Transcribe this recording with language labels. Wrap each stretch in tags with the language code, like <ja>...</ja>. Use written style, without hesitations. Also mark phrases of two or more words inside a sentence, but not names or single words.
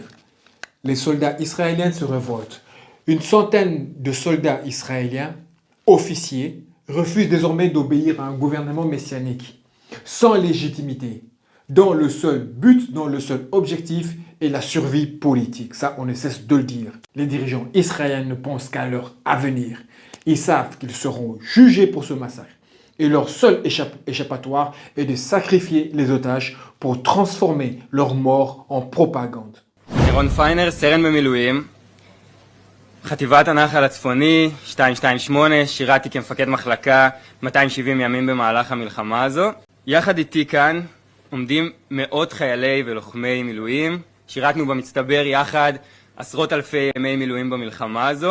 <fr>Les soldats israéliens se révoltent. Une centaine de soldats israéliens, officiers, refusent désormais d'obéir à un gouvernement messianique, sans légitimité, dont le seul but, dont le seul objectif est la survie politique. Ça, on ne cesse de le dire. Les dirigeants israéliens ne pensent qu'à leur avenir. Ils savent qu'ils seront jugés pour ce massacre. Et leur seul échappatoire est de sacrifier les otages pour transformer leur mort en propagande.</fr> <he>רון פיינר, סרן במילואים, חטיבת הנחל הצפוני, 228, שירתי כמפקד מחלקה 270 ימים במהלך המלחמה הזו. יחד איתי כאן עומדים מאות חיילי ולוחמי מילואים, שירתנו במצטבר יחד עשרות אלפי ימי מילואים במלחמה הזו.</he>